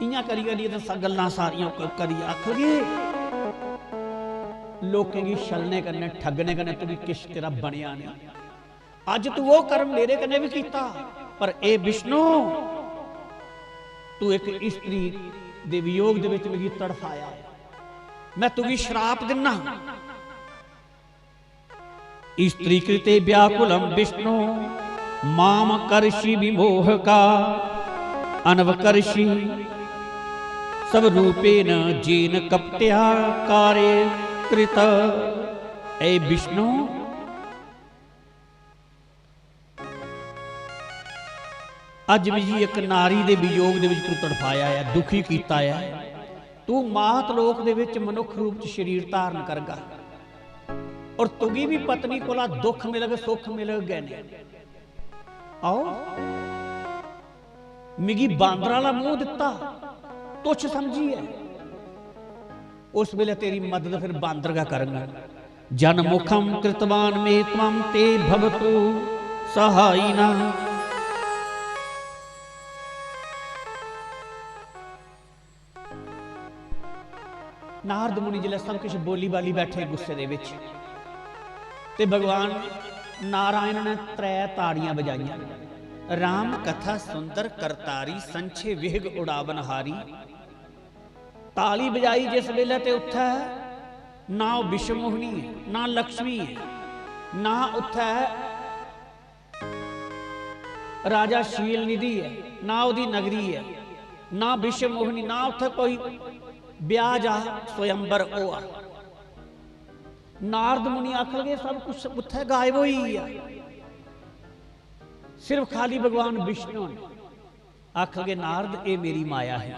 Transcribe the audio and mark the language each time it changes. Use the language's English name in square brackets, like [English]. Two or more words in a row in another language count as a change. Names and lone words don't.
[Dogri] इयां करी करी तो गल्लां सारियां करी आख गए लोकें की छलने कन्ने ठगने कन्ने तू भी किश तेरा बनिया नहीं। अज तू वो कर्म मेरे कन्ने भी कीता। पर ए विष्णु तू एक स्त्री दे वियोग दे विच मिगी तड़फाया, मैं तुगी श्राप दिना। [Sanskrit] स्त्री कृते व्याकुलम विष्णु माम करषि विमोह का, अनवकर्षि सब रूपेण जेन कपट्या कार्य कृत। [Dogri] ए विष्णु, अज भी जी एक नारी दे वियोग दे विच तू तड़फाया है, दुखी कीता है। तू मात लोक दे विच मनुख रूप च शरीर धारण करगा, और तुगी भी पत्नी कोला दुख मिलग सुख मिलग गए। आओ मिगी बांदर वाला मुंह दिता, तुच्छ समझी है, उस वेले तेरी मदद फिर बांदर का करूंगा। [Sanskrit] जन मुखम कृतवान में त्वम ते भवतु सहायिना। [Dogri] नारद मुनि जिले सब कुछ बोली बाली बैठे गुस्से दे विच, ते भगवान नारायण ने त्रै ताड़ियां बजाइयां। [Awadhi] राम कथा सुंदर करतारी, संछे विहग उड़ावनहारी। [Dogri] ताली बजाई जिस वेले ते उत्थे ना विश्व मोहनी है, ना लक्ष्मी है, ना उत्थे राजा शील निधि है, ना उदी नगरी है, ना विश्व मोहनी, ना उत्थे कोई ब्याज आ स्वयंबर ओ आ। नारद मुनि आखल गए सब कुछ उत्थे गायब हो ही है, सिर्फ खाली भगवान विष्णु ने आखल गए नारद ये मेरी माया है।